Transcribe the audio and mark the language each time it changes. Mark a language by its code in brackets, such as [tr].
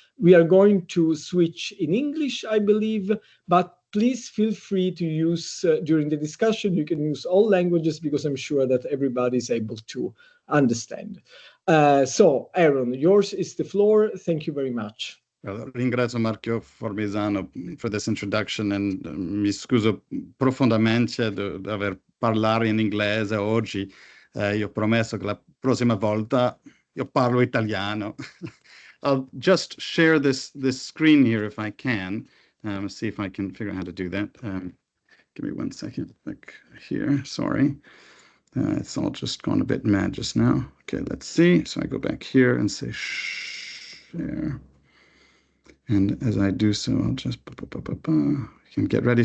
[en] We are going to switch in English, I believe, but please feel free to use, during the discussion, you can use all languages because I'm sure that everybody is able to understand. So, Aaron, yours is the floor. Thank you very much. [it] Ringrazio Marchio Formisano [en] for this introduction and [it] mi scuso profondamente di aver parlato in inglese oggi. Io ho promesso che la prossima volta io parlo italiano. [en] I'll just share this screen here if I can. See if I can figure out how to do that. Give me 1 second. Back here, sorry. It's all just gone a bit mad just now. Okay, let's see. So I go back here and say share. And as I do so, I'll just can get ready.